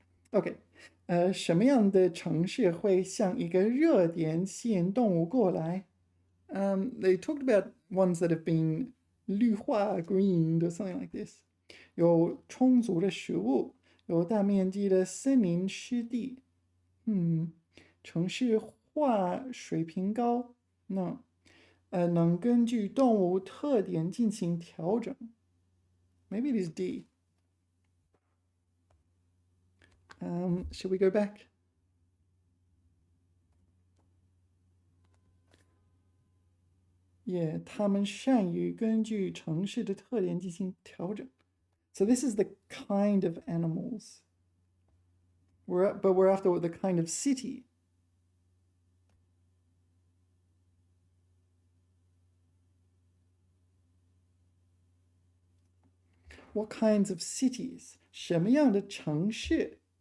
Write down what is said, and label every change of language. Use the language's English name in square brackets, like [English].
[Chinese] OK，什么样的城市会像一个热点吸引动物过来？ [English] They talked about ones that have been 绿化 greened or something like this. [Chinese] 有充足的食物，有大面积的森林湿地。城市化水平高，能根据动物特点进行调整。 [English] Maybe it is D. Should we go back? [Chinese] Yeah, 他们善于根据城市的特点进行调整。 [English] So this is the kind of animals. But we're after the kind of city. What kinds of cities? [Chinese] 什么样的城市？